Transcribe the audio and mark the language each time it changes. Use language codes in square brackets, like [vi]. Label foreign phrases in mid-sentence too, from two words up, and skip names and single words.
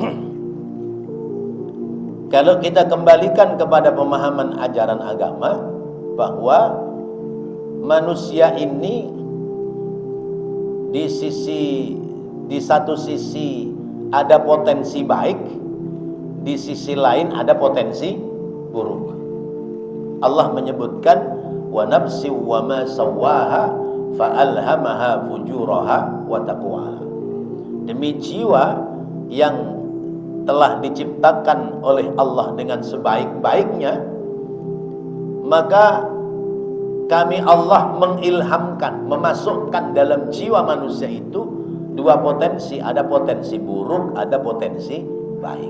[id] Kalau kita kembalikan kepada pemahaman ajaran agama bahwa manusia ini di satu sisi ada potensi baik, di sisi lain ada potensi buruk. Allah menyebutkan [ar] ونفس وما سواها فألهمها فجورها وتقواها. [id] Demi jiwa yang telah diciptakan oleh Allah dengan sebaik-baiknya, maka kami Allah mengilhamkan, memasukkan dalam jiwa manusia itu dua potensi, ada potensi buruk, ada potensi baik.